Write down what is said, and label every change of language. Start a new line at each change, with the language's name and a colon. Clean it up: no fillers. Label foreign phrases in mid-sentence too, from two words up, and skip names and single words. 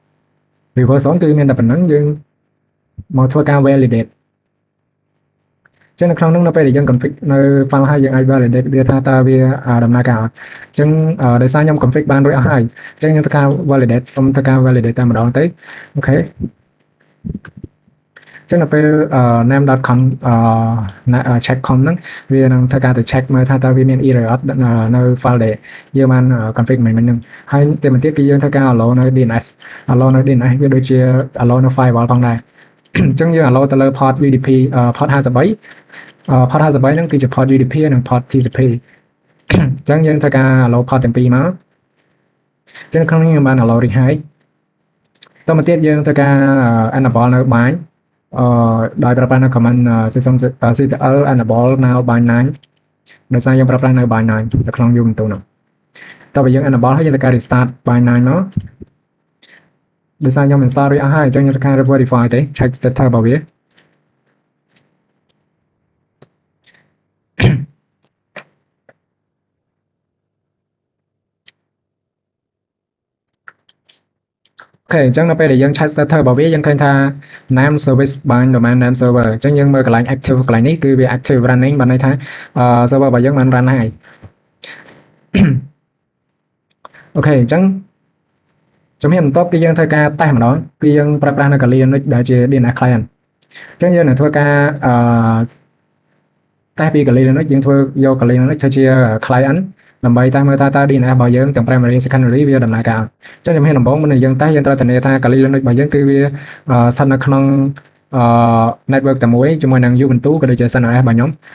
English: reverse zone
Khmer: គឺមានតែប៉ុណ្្នឹងយើងមកធ្វើការ validate អចឹងនៅក្នុងនោះនៅពេលដែលយើង config នៅ file ហើយយើងអាច validate វាថាតើវាដំណើរការអត់ចឹងដោយសារខ្ញុំ config បានរួចអស់ហើយចឹងខ្ញុំធ្វើការ validate សុំធ្វើការ validate តែម្ដងទៅអូខេចឹងនៅពេល
English: name.com check.com
Khmer: ហ្នឹងវានឹងធ្វើការទៅ check មើលថាតើវាមាន error អត់នៅ file ដែលយើងបាន config មិញហ្នឹងហើយតែមួយទៀតគឺយើងធ្វើការ allow នៅ DNS allow នៅ DNS វាដូចជា allow នៅ firewall ផងដែរអញ្ចឹងយើង allow ទៅលើ
English: port UDP port 53 port 53
Khmer: ហ្នឹងគឺជា
English: port UDP
Khmer: និង
English: port TCP
Khmer: អញ្ចឹងយើងធ្វើការ
English: allow port
Khmer: ទាំងពីរមកអញ្ចឹងក្នុងនេះខ្ញុំបាន allow រួចហើយតទៅមកទៀតយើងធ្វើការ enable នៅ bind ដោយប្រើប្រាស់នៅ
English: command CTRL enable now bind 9
Khmer: ដោយសារយើងប្រើប្រាស់នៅ bind 9នៅក្នុង Ubuntu នោះតើបើយើង enable ហើយយើងធ្វើការ
English: restart bind
Khmer: 9មកដោយសារខ្ញុំ install រួចអស់ហើយអញ្ចឹងខ្ញុំធ្វើការ verify ទេ
English: check status
Khmer: របស់វា អូខេអញ្ចឹងនៅពេលដែលយើង
English: check status
Khmer: របស់វាយើងឃើញថា
English: name service bind domain name server
Khmer: អញ្ចឹងយើងមើលកន្លែង active កន្លែងនេះគឺវា
English: active running
Khmer: បានន័យថា server របស់យើងបាន run ហើយ អូខេអញ្ចឹងជំហានបន្ទាប់គឺយើងធ្វើការតេស្តម្ដងគឺយើងប្រើប្រាស់នៅ Kali Linux ដែលជា
English: DNS client
Khmer: អញ្ចឹងយើងនឹងធ្វើការតេស្តពី Kali Linux យើងធ្វើយក Kali Linux ធ្វើជា client ដើម្បីតាមមើលថាតើ DNS របស់យើងទាំង
English: primary secondary
Khmer: វាដំណើរការអញ្ចឹងជំហានដំបូងមុននឹងយើងតេស្តយើងត្រូវធានាថា Kali Linux របស់យើងគឺវាស្ថិតនៅក្នុង network តែមួយជាមួយនឹង Ubuntu ក៏ដូចជា CentOS របស់ខ្ញុំ